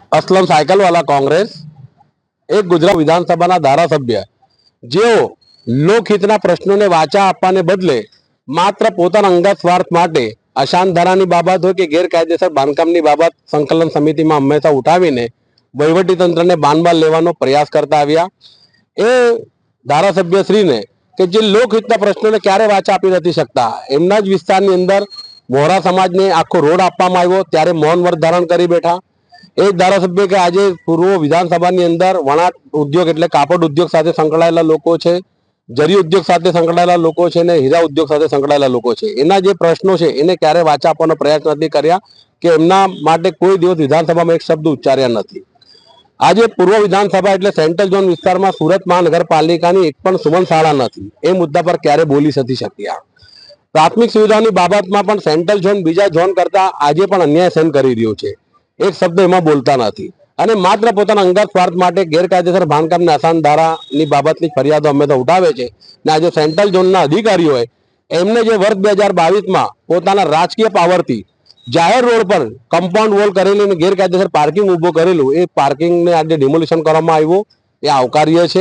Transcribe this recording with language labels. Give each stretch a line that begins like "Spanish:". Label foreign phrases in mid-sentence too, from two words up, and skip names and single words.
Gujarati: અસલમ સાઇકલવાલા કોંગ્રેસ એક ગુજરાત વિધાનસભા ધારાસભ્ય જેઓ લોકહિતના પ્રશ્નોને વાચા આપવાને બદલે માત્ર પોતાના અંગત સ્વાર્થ માટે અશાંત ધારાની બાબત હોય કે ગેરકાયદેસર બાંધકામની બાબત સંકલન સમિતિમાં હંમેશા ઉઠાવીને વહીવટીતંત્રને બાનબાલ લેવાનો પ્રયાસ કરતા આવ્યા। એ ધારાસભ્યશ્રીને કે જે લોકહિતના પ્રશ્નોને ક્યારે વાચા આપી નથી શકતા, એમના જ વિસ્તારની અંદર વોરા સમાજને આખો રોડ આપવામાં આવ્યો ત્યારે મૌન વ્રત ધારણ કરી બેઠા। એક ધારાસભ્ય કે આજ પૂર્વ વિધાનસભા અંદર વણાટ ઉદ્યોગ એટલે કાપડ ઉદ્યોગ સાથે સંકળાયેલા લોકો છે, જરી ઉદ્યોગ સાથે સંકળાયેલા લોકો છે ને હીરા ઉદ્યોગ સાથે સંકળાયેલા લોકો છે। એના જે પ્રશ્નો છે એને ક્યારે વાચા આપવાનો પ્રયાસ નથી કર્યા કે એમના માટે કોઈ દિવસ વિધાનસભામાં એક શબ્દ ઉચ્ચાર્યા નથી। આજ પૂર્વ વિધાનસભા એટલે
English: central zone
Gujarati: વિસ્તારમાં સૂરત મહાનગરપાલિકાની એક પણ સુમન શાળા નથી। એ મુદ્દા પર ક્યારે બોલી નથી શક્યા। પ્રાથમિક સુવિધાઓની બાબતમાં પણ
English: central zone
Gujarati: બીજા ઝોન કરતા આજે પણ અન્યાય સહન કરી રહ્યો છે। એક શબ્દ એમાં બોલતા નહીં અને માત્ર પોતાના અંગત સ્વાર્થ માટે ગેરકાયદેસર બાંધકામની આસાન ધારાની બાબતની ફરિયાદો હંમેશા ઉઠાવે છે ને આજે
English: central zoneના
Gujarati: અધિકારીઓએ એમને જે વર્ષ 2022માં પોતાના રાજકીય પાવરથી જાહેર રોડ પર
English: compound wall
Gujarati: કરેલી અને ગેરકાયદેસર પાર્કિંગ ઊભો કરેલું એ પાર્કિંગને આજે ડિમોલિશન કરવામાં આવ્યું એ આવકાર્ય છે।